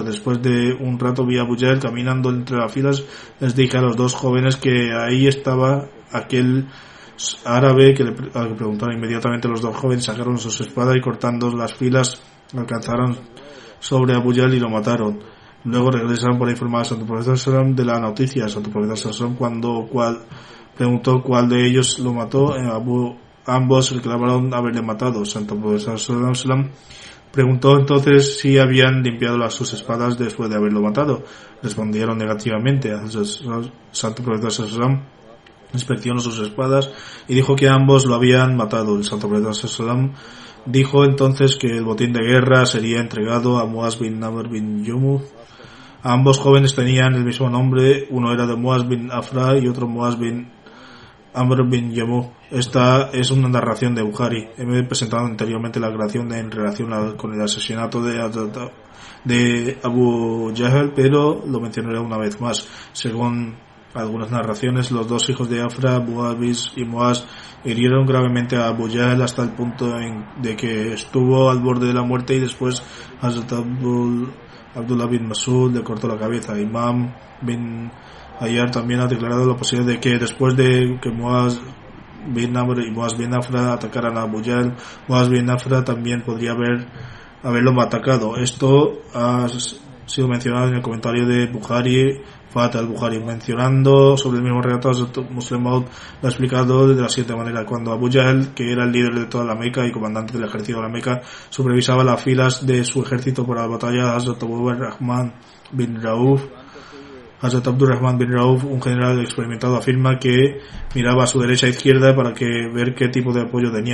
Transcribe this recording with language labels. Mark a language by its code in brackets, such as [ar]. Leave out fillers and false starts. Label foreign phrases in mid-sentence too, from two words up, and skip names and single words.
[es] Después de un rato vi a Abu Jahl caminando entre las filas. Les dije a los 2 jóvenes que ahí estaba aquel árabe al que preguntaron. Inmediatamente los 2 jóvenes sacaron sus espadas y, cortando las filas, alcanzaron sobre Abu Jahl y lo mataron. Luego regresaron para informar al santo profeta [ar] صلى الله عليه وسلم [es] de la noticia. El santo profeta [ar] صلى الله عليه وسلم [es] preguntó cuál de ellos lo mató. Ambos reclamaron haberle matado. El santo profeta [ar] صلى الله عليه وسلم [es] preguntó entonces si habían limpiado sus espadas después de haberlo matado. Respondieron negativamente. El santo profeta [ar] صلى الله عليه وسلم [es] inspeccionó sus espadas y dijo que ambos lo habían matado. El santo profeta [ar] صلى الله عليه وسلم [es] dijo entonces que el botín de guerra sería entregado a Muaz bin Amr bin Jumuh. Ambos jóvenes tenían el mismo nombre, uno era de Muaz bin Afra y otro Muaz bin Amr bin Jumuh. Esta es una narración de Bukhari. He presentado anteriormente la creación en relación con el asesinato de Abu Jahl, pero lo mencionaré una vez más. Según algunas narraciones, los 2 hijos de Afra, Muawiz y Muaz, hirieron gravemente a Abu Jahl hasta el punto de que estuvo al borde de la muerte, y después Hazrat Abdullah bin Mas'ud le cortó la cabeza. Imam bin Ayyar también ha declarado la posibilidad de que después de que Muaz bin Amr y Muaz bin Afra atacaran a Abu Jahl, Muaz bin Afra también podría haberlo atacado. Esto ha sido mencionado en el comentario de Bukhari Fat al-Bukhari, mencionando sobre el mismo relato, Muslim Maud lo ha explicado de la siguiente manera: cuando Abu Jahl, que era el líder de toda la Meca y comandante del ejército de la Meca, supervisaba las filas de su ejército para la batalla, Hazrat Abdurrahman bin Rauf, un general experimentado, afirma que miraba a su derecha e izquierda para ver qué tipo de apoyo tenía.